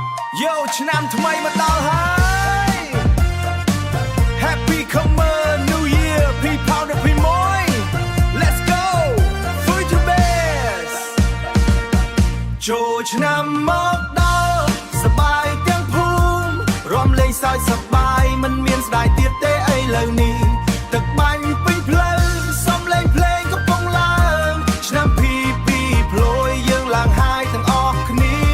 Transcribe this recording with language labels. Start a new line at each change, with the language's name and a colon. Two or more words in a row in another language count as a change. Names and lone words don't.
Khmer: Yo ឆ្នាំថ្មីមកដល់ហើយ
English: Happy Comer New Year 2021 Let's go for your best
Khmer: ចូលឆ្នាំមកដល់សប្បាយទាំងភូមិរំលេងសើចសប្បាយមិនមានស្ដាយទៀតទេឥឡូវនេះទឹកបាញ់ពេញផ្លូវសំឡេងភ្លេងកំពុងឡើងឆ្នាំ2022ភ្លយយើងឡើងហើយទាំងអស់គ្នា